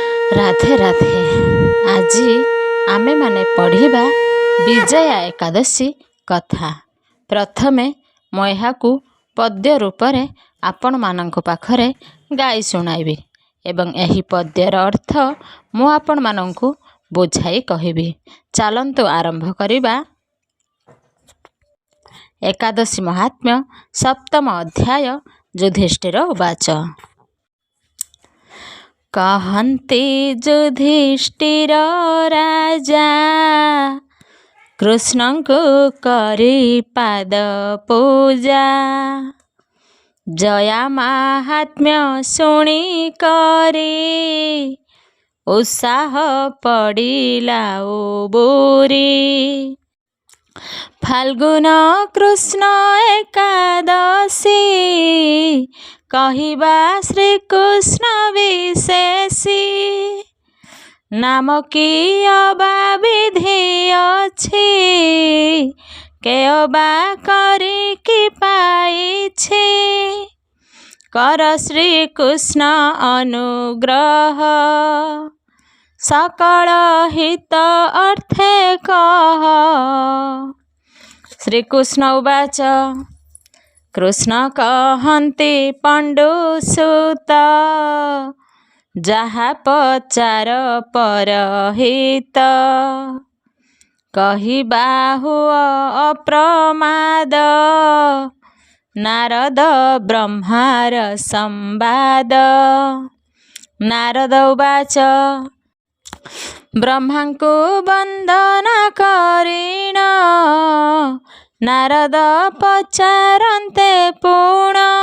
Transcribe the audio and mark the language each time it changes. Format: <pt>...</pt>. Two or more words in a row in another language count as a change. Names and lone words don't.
<or>ରାଧେ ରାଧେ। ଆଜ ଆମେ ମାନେ ପଢ଼ିବା ବିଜୟା ଏକାଦଶୀ କଥା। प्रथमे</or> <hi>मैं यहाँ पद्य रूप में</hi> <or>ଆପଣ ମାନଙ୍କ ପାଖରେ ଗାଇ ଶୁଣାଇବି ଏବଂ ଏହି ପଦ୍ୟର ଅର୍ଥ ମୁଁ ଆପଣ ମାନଙ୍କୁ ବୁଝାଇ କହିବି। ଚଲନ୍ତୁ ଆରମ୍ଭ କରିବା। ଏକାଦଶୀ ମହାତ୍ମ୍ୟ ସପ୍ତମ ଅଧ୍ୟାୟ।</or> <sa>युधिष्ठिर उवाच।</sa> <or>କହନ୍ତି ଯୁଧିଷ୍ଠିର ରାଜା କୃଷ୍ଣଙ୍କୁ କରି ପାଦ ପୂଜା। ଜୟା ମହାତ୍ମ୍ୟ ଶୁଣି କରି ଉତ୍ସାହ ପଡ଼ିଲା ବୁରି। ଫାଲ୍ଗୁନ କୃଷ୍ଣ ଏକାଦଶୀ କହିବା ଶ୍ରୀକୃଷ୍ଣ ବିଶେଷୀ। ନାମ କି ଅବା ବିଧି ଅଛି କେ ଅବା କରି କି ପାଇଛି। କର ଶ୍ରୀକୃଷ୍ଣ ଅନୁଗ୍ରହ ସକଳ ହିତ ଅର୍ଥେ କହ।</or> <sa>श्रीकृष्ण उवाच।</sa> <or>କୃଷ୍ଣ କହନ୍ତି ପାଣ୍ଡୁସୁତ ଯାହା ପଚାର ପରହିତ। କହିବା ହୁଅ ଅପ୍ରମାଦ ନାରଦ ବ୍ରହ୍ମାର ସମ୍ବାଦ।</or> <sa>नारद उवाच।</sa> <or>ବ୍ରହ୍ମାଙ୍କୁ ବନ୍ଦନା କରିଣ ନାରଦ ପଚାରନ୍ତେ ପୂର୍ଣ୍ଣ।</or>